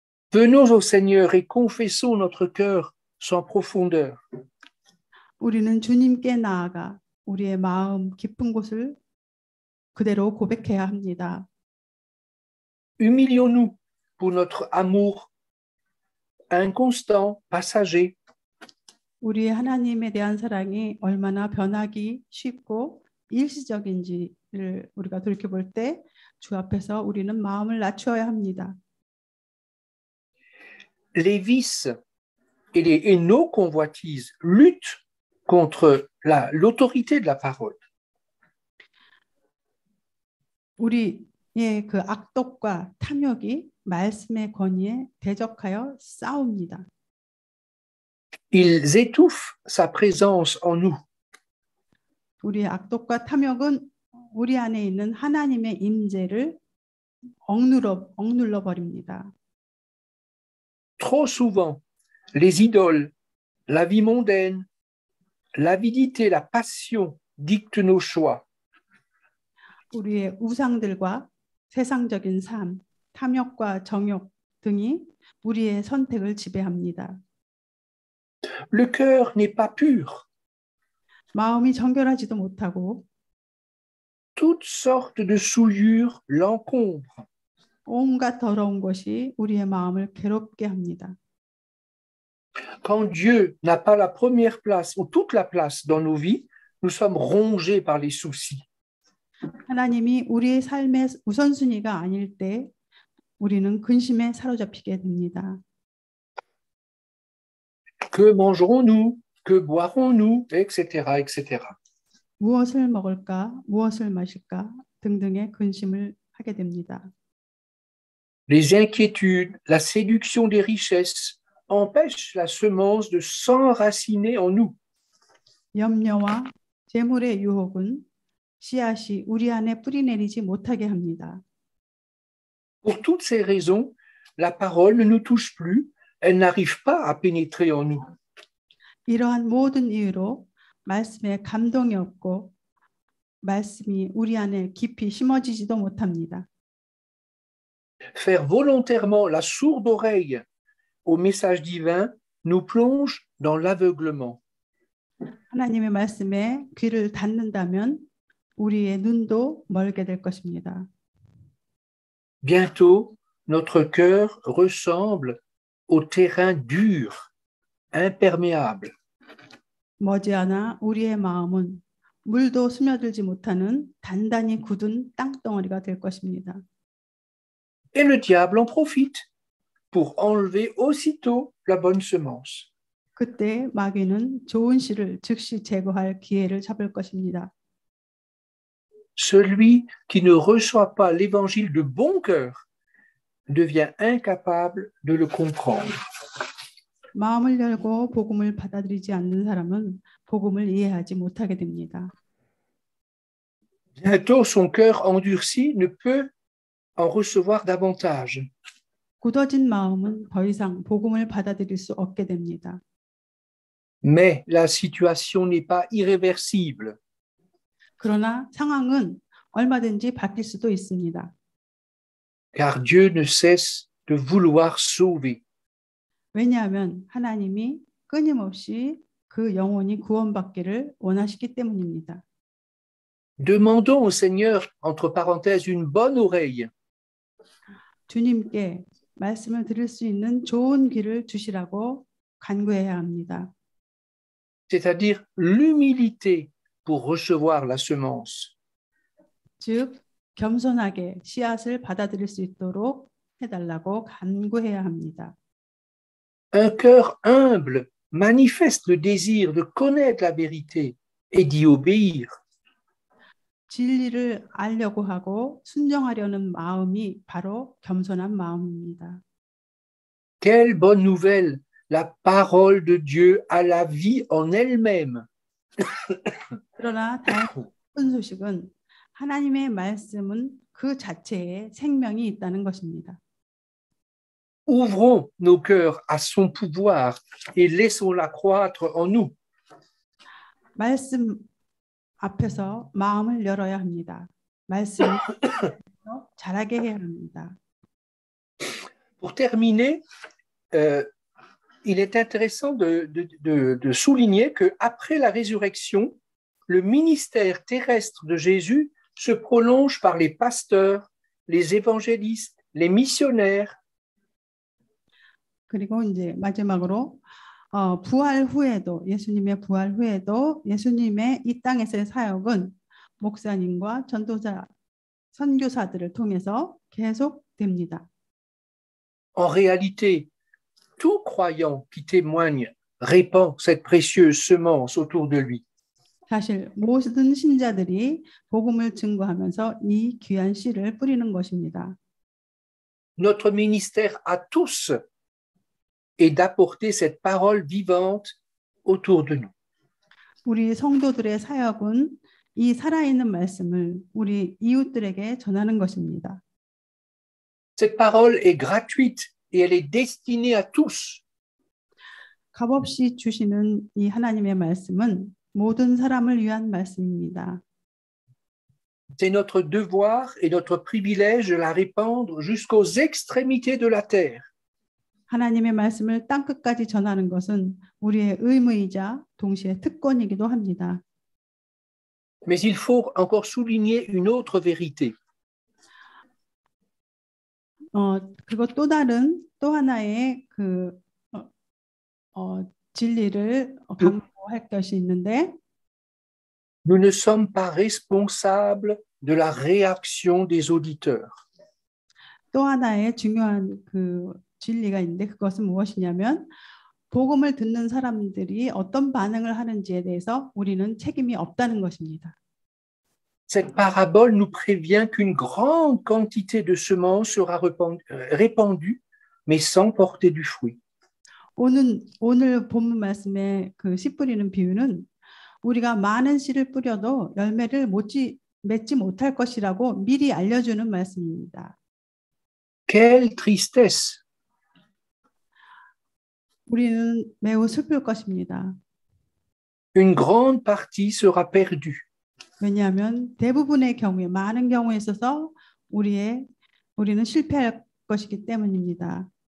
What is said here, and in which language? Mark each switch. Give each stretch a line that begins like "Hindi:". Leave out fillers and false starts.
French: Venons au Seigneur et confessons notre cœur sans profondeur.
Korean: 우리는 주님께 나아가 우리의 마음 깊은 곳을 그대로 고백해야 합니다.
French: Humilions-nous pour notre amour inconstant, passager.
Korean: 우리의 하나님에 대한 사랑이 얼마나 변하기 쉽고 일시적인지를 우리가 돌이켜볼 때 주 앞에서 우리는 마음을 낮추어야 합니다.
French: Les vices et nos convoitises luttent contre l'autorité de la parole.
Korean: 우리의 그 악독과 탐욕이 말씀의 권위에 대적하여 싸웁니다.
French: Ils étouffent sa présence en nous.
Korean: 우리의 악독과 탐욕은 우리 안에 있는 하나님의 임재를 억눌러 버립니다.
French: Trop souvent, les idoles, la vie mondaine, l'avidité, la passion dictent nos choix.
Korean: 우리의 우상들과 세상적인 삶, 탐욕과 정욕 등이 우리의 선택을 지배합니다.
French: Le cœur n'est pas pur.
Korean: 마음이 정결하지도 못하고
French: Toutes sortes de souillures l'encombrent.
Korean: 온갖 더러운 것이 우리의 마음을 괴롭게 합니다.
French: Quand Dieu n'a pas la première place ou toute la place dans nos vies, nous sommes rongés par les soucis.
Korean: 하나님이 우리의 삶의 우선순위가 아닐 때 우리는 근심에 사로잡히게 됩니다.
French: Que mangerons-nous? Que boirons-nous? Etc., etc.
Korean: 무엇을 먹을까, 무엇을 마실까 등등의 근심을 하게 됩니다.
French: Les inquiétudes, la séduction des richesses empêchent la semence de s'enraciner en nous.
Korean: 염려와 재물의 유혹은 씨앗이 우리 안에 뿌리내리지 못하게 합니다.
French: Pour toutes ces raisons, la parole ne nous touche plus, elle n'arrive pas à pénétrer en nous.
Korean: 이러한 모든 이유로 말씀에 감동이 없고 말씀이 우리 안에 깊이 심어지지도 못합니다.
French: Faire volontairement la sourde oreille au message divin nous plonge dans l'aveuglement.
Korean: 하나님의 말씀에 귀를 닫는다면 우리의 눈도 멀게 될 것입니다.
French: Bientôt, notre cœur ressemble au terrain dur, imperméable.
Korean: 머지않아 우리의 마음은 물도 스며들지 못하는 단단히 굳은 땅덩어리가 될 것입니다.
French: Et le diable en profite pour enlever aussitôt la bonne semence.
Korean: 그때 마귀는 좋은 씨를 즉시 제거할 기회를 잡을 것입니다.
French: Celui qui ne reçoit pas l'évangile de bon cœur devient incapable de le comprendre.
Korean: 마음을 열고 복음을 받아들이지 않는 사람은 복음을 이해하지 못하게 됩니다.
French: Bientôt, son cœur endurci ne peut en recevoir davantage.
Korean: 굳어진 마음은 더 이상 복음을 받아들일 수 없게 됩니다.
French: Mais la situation n'est pas irréversible.
Korean: 그러나 상황은 얼마든지 바뀔 수도 있습니다.
French: Car Dieu ne cesse de vouloir sauver.
Korean: 왜냐하면 하나님이 끊임없이 그 영혼이 구원받기를 원하시기 때문입니다.
French: Demandons au Seigneur, entre parenthèses, une bonne oreille.
Korean: 주님께 말씀을 들을 수 있는 좋은 귀를 주시라고 간구해야 합니다.
French: C'est-à-dire l'humilité pour recevoir la semence.
Korean: 즉 겸손하게 씨앗을 받아들일 수 있도록 해달라고 간구해야 합니다.
French: Un cœur humble manifeste le désir de connaître la vérité et d'y obéir.
Korean: 진리를 알려고 하고 순종하려는 마음이 바로 겸손한 마음입니다.
French: Quelle bonne nouvelle! La parole de Dieu a la vie en elle-même.
Korean: 그러나 다른 소식은 하나님의 말씀은 그 자체에 생명이 있다는 것입니다.
French: Ouvrons nos cœurs à son pouvoir et laissons-la croître en nous.
Korean: 말씀 앞에서 마음을 열어야 합니다. 말씀을 자라게 해야 합니다.
French: Pour terminer, il est intéressant de souligner qu'après la résurrection, le ministère terrestre de Jésus se prolonge par les pasteurs, les évangélistes, les missionnaires.
Korean: 그리고 이제 마지막으로 부활 후에도 예수님의 부활 후에도 예수님의 이 땅에서의 사역은 목사님과 전도자, 선교사들을 통해서 계속됩니다.
French: En réalité, tout croyant qui témoigne répand cette précieuse semence autour de lui.
Korean: 사실 모든 신자들이 복음을 증거하면서 이 귀한 씨를 뿌리는 것입니다.
French: Notre ministère à tous est d'apporter cette parole vivante autour de nous.
Korean: 우리 성도들의 사역은 이 살아있는 말씀을 우리 이웃들에게 전하는 것입니다.
French: Cette parole est gratuite et elle est destinée à tous.
Korean: 값없이 주시는 이 하나님의 말씀은 모든 사람을 위한 말씀입니다.
French: C'est notre devoir et notre privilège de la répandre jusqu'aux extrémités de la terre.
Korean: 하나님의 말씀을 땅끝까지 전하는 것은 우리의 의무이자 동시에 특권이기도 합니다.
French: Mais il faut encore souligner une autre vérité.
Korean: 그리고 또 하나의 진리를 강조할 것이 있는데
French: Nous ne sommes pas responsables de la réaction des auditeurs.
Korean: 또 하나의 중요한 그 진리가 있는데 그것은 무엇이냐면 복음을 듣는 사람들이 어떤 반응을 하는지에 대해서 우리는 책임이 없다는 것입니다.
French: Cette parabole nous prévient qu'une grande quantité de semences sera répandue, mais sans porter du fruit.
Korean: 오늘 본문 말씀의 그 씨 뿌리는 비유는 우리가 많은 씨를 뿌려도 열매를 맺지 못할 것이라고 미리 알려주는 말씀입니다.
French: Quelle tristesse!
Korean: 우리는 매우 슬플 것입니다.
French: Une grande partie sera perdue.
Korean: 왜냐하면 대부분의 경우에 많은 경우에 있어서 우리는 실패할 것이기 때문입니다.